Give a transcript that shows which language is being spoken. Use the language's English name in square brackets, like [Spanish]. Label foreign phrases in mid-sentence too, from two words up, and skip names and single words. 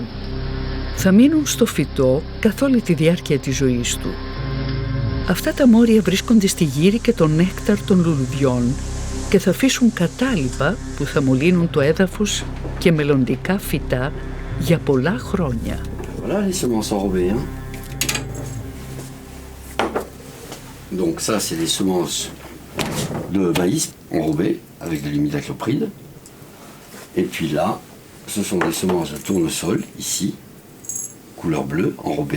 [Greek] Θα μείνουν στο φυτό καθ' όλη τη διάρκεια της ζωής του. Αυτά τα μόρια βρίσκονται στη γύρι και το νέκταρ των λουλουδιών και θα αφήσουν κατάλοιπα που θα μολύνουν το έδαφος και μελλοντικά φυτά για πολλά χρόνια. [French] Voilà les semences enrobées. Hein. Donc ça, c'est des semences de maïs enrobées avec de l'imidaclopride. Et puis là, ce sont des semences de tournesol, ici, couleur bleue, enrobées.